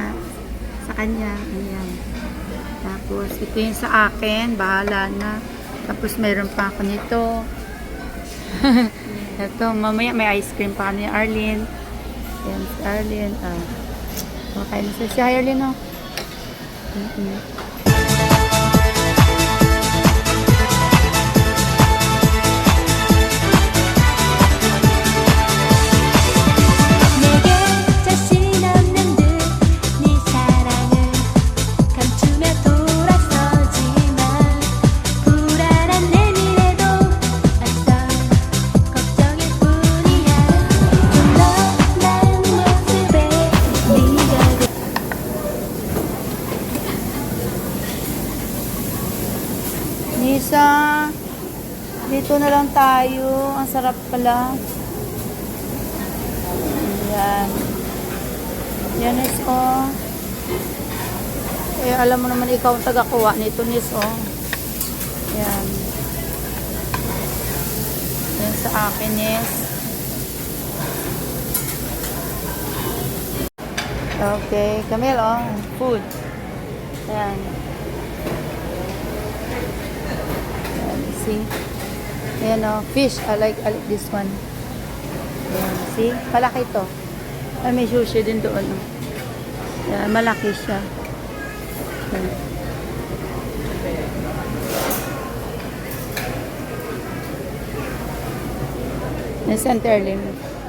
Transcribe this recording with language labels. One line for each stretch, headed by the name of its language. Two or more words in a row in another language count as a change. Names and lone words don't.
Filipino: Sa kanya. Ayan. Tapos, ito yung sa akin. Bahala na. Tapos, mayroon pa ako nito. Ito, mamaya may ice cream pa kami ni Arlene. Ayan, si Arlene. Okay na siya. Si Arlene, oh.
Korean: 내게 자신 없는 듯 네 사랑을 감추며 돌아서지만 불안한 내 미래도 앞선 걱정일 뿐이야 좀 너란 모습에 네가
Filipino: Nisa, dito na lang tayo. Ang sarap pala. Ayan. Yan, Nis, oh. Eh, alam mo naman ikaw ang taga-kuha nito, Nis, oh. Ayan. Yan sa akin, Nis. Okay. Camille, oh. Food. Ayan. See? Ayan,
English: oh, fish. I like this one.
Filipino: Ayan, see? Malaki to. Ay, may sushi din doon. Oh. Ayan, malaki siya. Ayan. Yan, Center Lim.